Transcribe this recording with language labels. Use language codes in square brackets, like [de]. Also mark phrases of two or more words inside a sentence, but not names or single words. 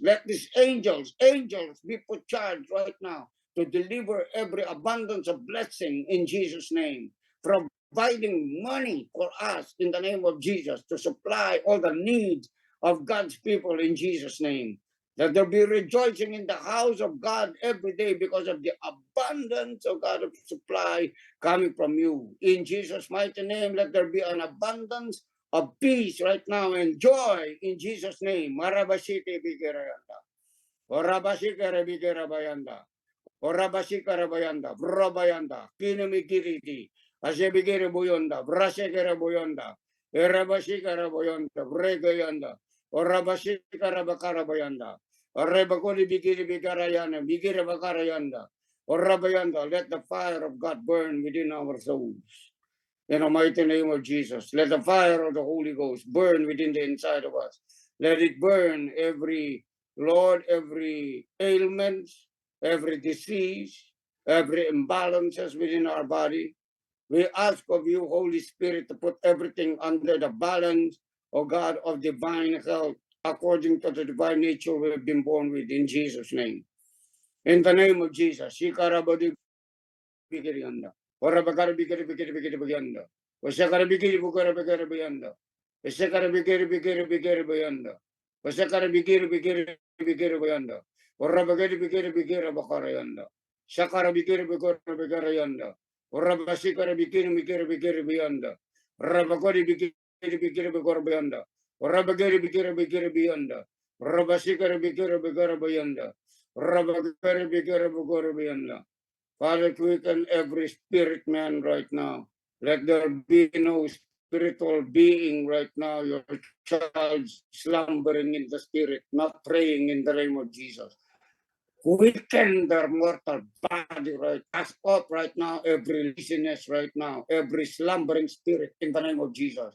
[en] Let these angels be put charge right now to deliver every abundance of blessing in Jesus' name, providing money for us in the name of Jesus to supply all the needs of God's people in Jesus' name. That there be rejoicing in the house of God every day because of the abundance of God of supply coming from you. In Jesus' mighty name, let there be an abundance of peace right now and joy in Jesus' name. Marabashite bigirayanda. Orabashikara bigirabayanda. Orabashikara bayanda. Vrabayanda. Kinamikiriti. Asebigere boyonda. Brasekere boyonda. Erabashikara boyonda. Bregayanda. Orabashikara bakara bayanda. Orebakoli bigiri bigarayana. Bigire bakarayanda. Orabayanda. Let the fire of God burn within our souls. In the mighty name of Jesus, let the fire of the Holy Ghost burn within the inside of us. Let it burn every, Lord, every ailment, every disease, every imbalances within our body. We ask of you, Holy Spirit, to put everything under the balance, O God, of divine health, according to the divine nature we have been born with, in Jesus' name. In the name of Jesus, Shikarabadi Bigirianda. Orabakara Bigiri Biganda. Osakara Bigiri Bukara Biganda. Osakara Bigiri Bayanda. Osakara Bigiri Bayanda. Orabagari Bigiri Bakarayanda. Sakara Bigiri Yanda. Orabasikara Bigiri Bayanda. Rabakari Bigiri Bayanda. Orabagari Bigiri Bayanda. Rabasikara Bigiri Bayanda. Rabagari Bigiri Bayanda. Father, quicken every spirit man right now. Let there be no spiritual being right now, your child slumbering in the spirit, not praying in the name of Jesus. Quicken their mortal body right, cast off right now every laziness right now, every slumbering spirit in the name of Jesus.